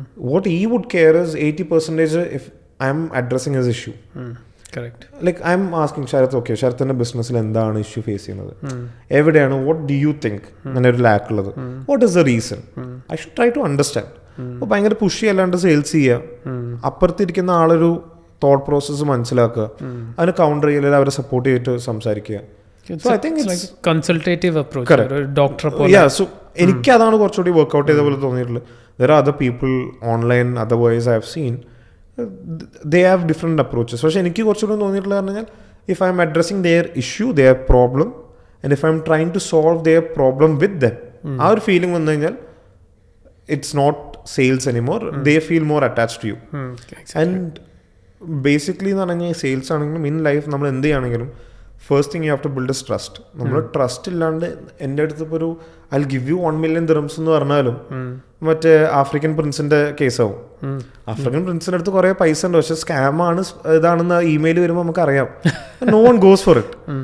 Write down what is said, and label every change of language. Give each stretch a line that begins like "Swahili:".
English: What he would care is 80% if I'm addressing his issue. Correct. Like I'm asking Sharath, okay,
Malayalam: Sharathന്റെ ബിസിനസ്സിൽ എന്താണ് issue face ചെയ്യുന്നത്, എവിടെയാണ്,
English: what do you think
Malayalam: അങ്ങനെ ഒരു ലാക്ക് ഉള്ളത്,
English: what is the reason, I should try to understand.
Malayalam: അപ്പോൾ ഭയങ്കര pushy അല്ലാണ്ട് സെയിൽസ് ചെയ്യുക, അപ്പുറത്തിരിക്കുന്ന ആളൊരു തോട്ട് പ്രോസസ്സ് മനസ്സിലാക്കുക, അതിന് കൗണ്ടർ ചെയ്യൽ അവരെ സപ്പോർട്ട് ചെയ്തിട്ട് സംസാരിക്കുക.
English: So I think it's consultative approach. Doctor
Malayalam: so എനിക്ക് അതാണ് കുറച്ചുകൂടി വർക്ക്ഔട്ട് ചെയ്ത പോലെ തോന്നിയിട്ടുള്ളത്.
English: There are other people online otherwise I have seen, they have different approaches.
Malayalam: പക്ഷേ എനിക്ക് കുറച്ചുകൂടി തോന്നിയിട്ടുള്ളത് പറഞ്ഞാൽ,
English: if I am addressing their issue, their problem, and if I am trying to solve their problem with them,
Malayalam: ആ ഒരു feeling വന്നു കഴിഞ്ഞാൽ
English: it's not sales anymore. They feel more attached to you.
Malayalam: And basically എന്ന് പറഞ്ഞാൽ sales ആണെങ്കിലും in life നമ്മൾ എന്ത് ചെയ്യുകയാണെങ്കിലും
English: First thing you have to build a trust.
Malayalam: നമ്മൾ ട്രസ്റ്റ് ഇല്ലാണ്ട് എൻ്റെ അടുത്ത് ഇപ്പോൾ ഒരു
English: I will give you 1 million dirhams
Malayalam: എന്ന് പറഞ്ഞാലും മറ്റേ ആഫ്രിക്കൻ പ്രിൻസിൻ്റെ കേസാവും. ആഫ്രിക്കൻ പ്രിൻസിൻ്റെ അടുത്ത് കുറേ പൈസ ഉണ്ട്, പക്ഷേ സ്കാമാണ് ഇതാണെന്ന് ഇമെയിൽ വരുമ്പോൾ നമുക്കറിയാം.
English: No one goes for it.